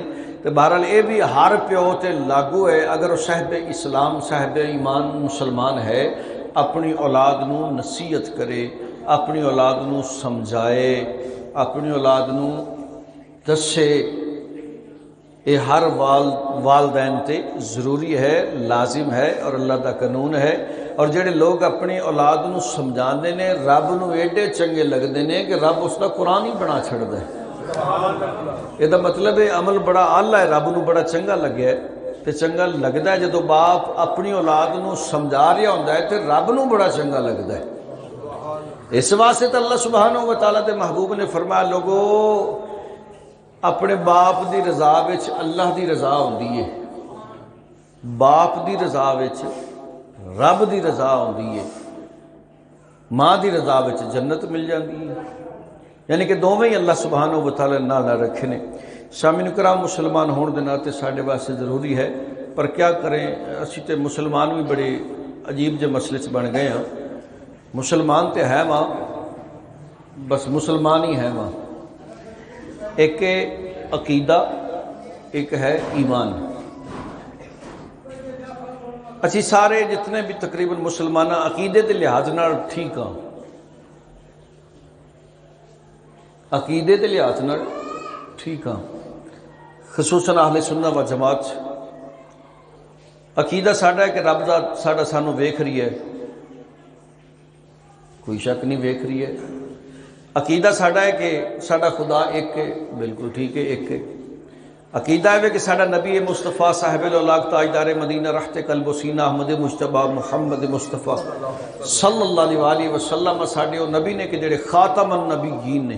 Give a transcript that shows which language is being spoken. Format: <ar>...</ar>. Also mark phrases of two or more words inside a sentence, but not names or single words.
<pa>تو بہرحال یہ بھی ہر پیو تے لاگو ہے. اگر وہ صاحب اسلام صاحب ایمان مسلمان ہے اپنی اولاد نو نصیحت کرے، اپنی اولاد نو سمجھائے، اپنی اولاد نو دسے. یہ ہر والدین تے ضروری ہے، لازم ہے اور اللہ دا قانون ہے. اور جڑے لوگ اپنی اولاد نو سمجھاندے نے رب نو ایڈے چنگے لگدے نے کہ رب اس دا قرآن ہی بنا چھڑدا ہے. یہ مطلب ہے عمل بڑا اعلی ہے، رب نو بڑا چنگا لگیا ہے. تے چنگا لگدا ہے جدو باپ اپنی اولاد نو سمجھا رہا ہوندا ہے تے رب نو بڑا چنگا لگدا ہے. اس واسطے تو اللہ</pa> <ar>سبحانہ و تعالیٰ</ar> <pa>دے محبوب نے فرمایا لوگو اپنے باپ دی رضا وچ اللہ دی رضا ہوندی ہے، باپ دی رضا وچ رب دی رضا ہوندی ہے، ماں دی رضا وچ جنت مل جاندی ہے. یعنی کہ دونوں ہی اللہ</pa> <ar>سبحانہ و تعالیٰ</ar> <pa>نال رکھنے. سامعین کرام مسلمان ہون دے ناتے ساڈے واسطے ضروری ہے، پر کیا کریں اسی تے مسلمان بھی بڑے عجیب جے مسئلے چ بن گئے ہاں. مسلمان تے ہے ماں، بس مسلمان ہی ہے ماں. ایک عقیدہ، ایک ہے ایمان. اسی سارے جتنے بھی تقریباً مسلمان عقیدے دے لحاظ نال ٹھیک ہاں، عقیدے دے لحاظ نال ٹھیک ہاں. خصوصاً اہل سنت و جماعت عقیدہ ساڈا ہے کہ رب دا ساڈا سانو ویکھ رہی ہے، کوئی شک نہیں ویکھ رہی ہے. عقیدہ ساڈا ہے کہ ساڈا خدا ایک ہے، بالکل ٹھیک ہے ایک ہے. عقیدہ ہے کہ ساڈا نبی مصطفیٰ صاحب الاولاق تاجدار مدینہ رحت قلب و سینہ احمد مجتبیٰ محمد مصطفیٰ</pa> <ar>صلی اللہ علیہ وسلم</ar> <pa>ساڈے وہ نبی نے کہ جڑے خاتم النبیین نے،</pa>